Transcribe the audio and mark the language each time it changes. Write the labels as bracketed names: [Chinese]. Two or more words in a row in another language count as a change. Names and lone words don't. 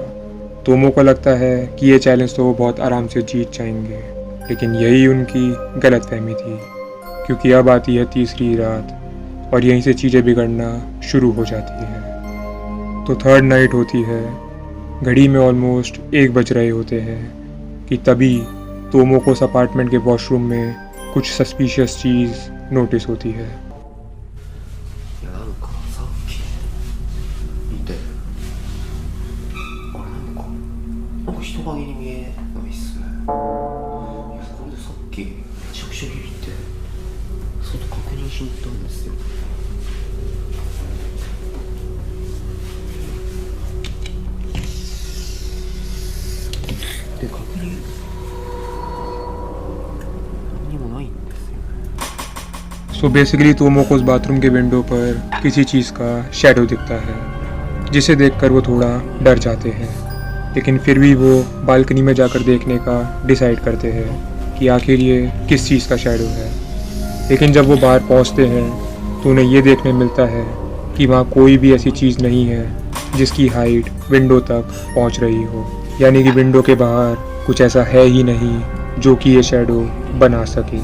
[Hindi] तोमो को लगता है कि ये चैलेंज तो वो बहुत आराम से जीत जाएंगे, लेकिन यही उनकी गलतफहमी थी, क्योंकि अब आती है तीसरी रात और यहीं से चीज़ें बिगड़ना शुरू हो जाती हैं। तो 3rd नाइट होती है घड़ी में ऑलमोस्ट 1 बज रहे होते हैं कि तभी तोमो को उस अपार्टमेंट के वॉशरूम में कुछ सस्पिशियस चीज़ नोटिस होती है। [Japanese] いやなんかさっき見てあれなんか人影に見えないっすね。いやこれでさっきめちゃくちゃビビって外確認しに行ったんですよ。で確認何にもないんですよ。 [Hindi] सो बेसिकली तोमो को उस बाथरूम के विंडो पर किसी चीज़ का शैडो दिखता है, जिसे देखकर वो थोड़ा डर जाते हैं, लेकिन फिर भी वो बालकनी में जाकर देखने का डिसाइड करते हैं कि आखिर ये किस चीज़ का शैडो है। लेकिन जब वो बाहर पहुंचते हैं तो उन्हें ये देखने मिलता है कि वहाँ कोई भी ऐसी चीज़ नहीं है जिसकी हाइट विंडो तक पहुंच रही हो, यानी कि विंडो के बाहर कुछ ऐसा है ही नहीं जो कि ये शैडो बना सके।